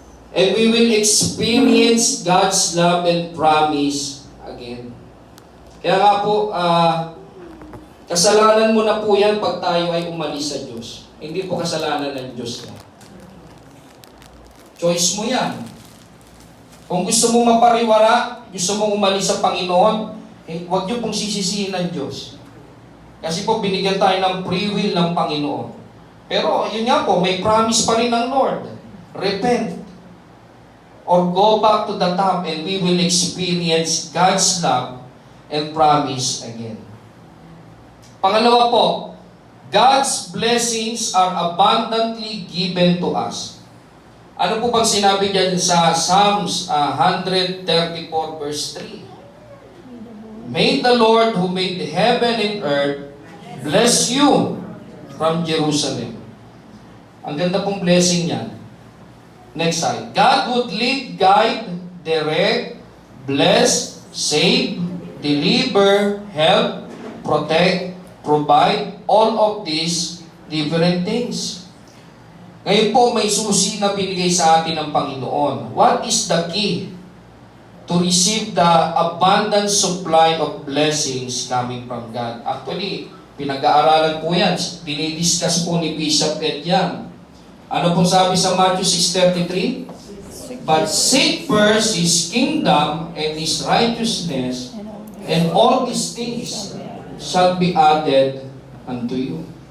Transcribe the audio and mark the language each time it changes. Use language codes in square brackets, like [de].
[en] And we will experience God's love and promise again. [tl] Kaya nga po, kasalanan mo na po yan pag tayo ay umalis sa Diyos. Hindi po kasalanan ng Diyos yan. Choice mo yan. Kung gusto mong mapariwara, gusto mong umalis sa Panginoon, Huwag niyo pong sisisihin ng Diyos. Kasi po binigyan tayo ng free will ng Panginoon. Pero yun nga po, may promise pa rin ng Lord. Repent. [en] Or go back to the top and we will experience God's love and promise again. [tl] Pangalawa po, [en] God's blessings are abundantly given to us. [tl] Ano po bang sinabi diyan sa Psalms 134 verse 3? [en] May the Lord who made the heaven and earth bless you from Jerusalem. [tl] Ang ganda pong blessing niyan. [en] Next slide. God would lead, guide, direct, bless, save, deliver, help, protect, provide, all of these different things. [tl] Ngayon po, may susi na binigay sa atin ng Panginoon. [en] What is the key to receive the abundant supply of blessings coming from God? [tl] Actually, pinag-aaralan po yan. Dinidiscuss po ni Bishop Ed yan. Ano pong sabi sa [en] Matthew 6:33? But seek first His kingdom and His righteousness, and all these things shall be added unto you.